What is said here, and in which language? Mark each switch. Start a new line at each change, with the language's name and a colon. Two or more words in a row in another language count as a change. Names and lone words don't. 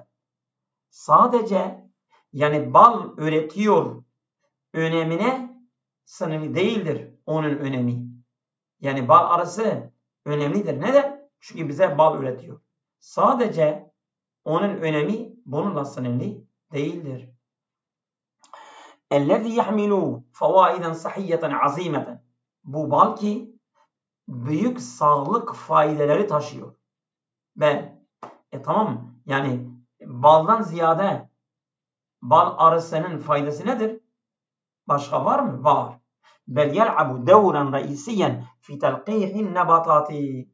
Turkish: Sadece yani bal üretiyor önemine sınırlı değildir onun önemi. Yani bal arısı önemlidir. Neden? Çünkü bize bal üretiyor. Sadece onun önemi bununla sınırlı değildir.
Arabic: اَلَّذِي يَحْمِلُوا فَوَائِدًا صَحِيَّةً عَظِيمَةً.
Turkish: Bu bal ki büyük sağlık faydeleri taşıyor. Ve tamam yani baldan ziyade bal arısının faydası nedir? Başka var mı? Var.
Arabic: بل يلعب دورا رئيسيا في تلقيح النباتات.